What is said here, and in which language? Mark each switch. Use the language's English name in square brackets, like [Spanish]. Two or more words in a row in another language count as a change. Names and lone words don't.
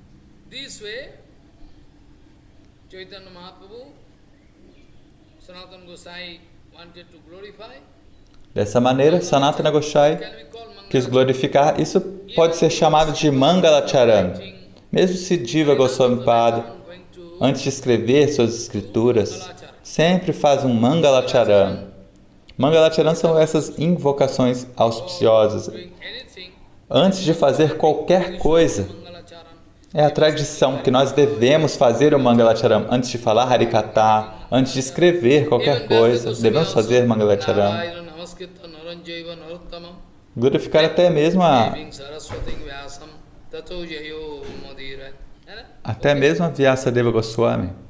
[Portuguese] Dessa maneira, Sanatana Goswami quis glorificar. Isso pode ser chamado de Mangalacharan. Mesmo se Jiva Goswami Pada, antes de escrever suas escrituras, sempre faz um Mangalacharan. Mangalacharan são essas invocações auspiciosas. Antes de fazer qualquer coisa, é a tradição que nós devemos fazer o Mangalacharan. Antes de falar Harikatha, antes de escrever qualquer coisa, devemos fazer Mangalacharan. Glorificar até mesmo a Vyasadeva Goswami.